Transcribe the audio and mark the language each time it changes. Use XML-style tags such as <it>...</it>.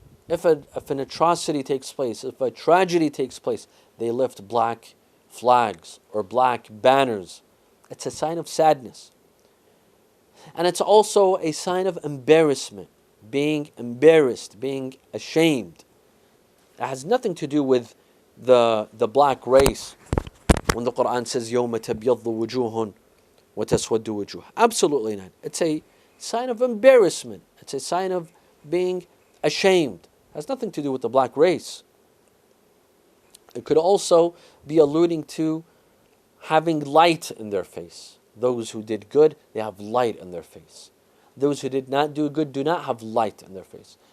<en>If an atrocity takes place, if a tragedy takes place, they lift black flags or black banners. It's a sign of sadness. And it's also a sign of embarrassment, being embarrassed, being ashamed. It has nothing to do with the black race. When the Quran says,</en> <ar>يَوْمَ تَبْيَضُّ وُجُوهٌ وَتَسْوَدُّ وُجُوهٌ.</ar> <en>Absolutely not. It's a sign of embarrassment. It's a sign of being ashamed. It has nothing to do with the black race. It could also be alluding to having light in their face. Those who did good, they have light in their face. Those who did not do good do not have light in their face.</en>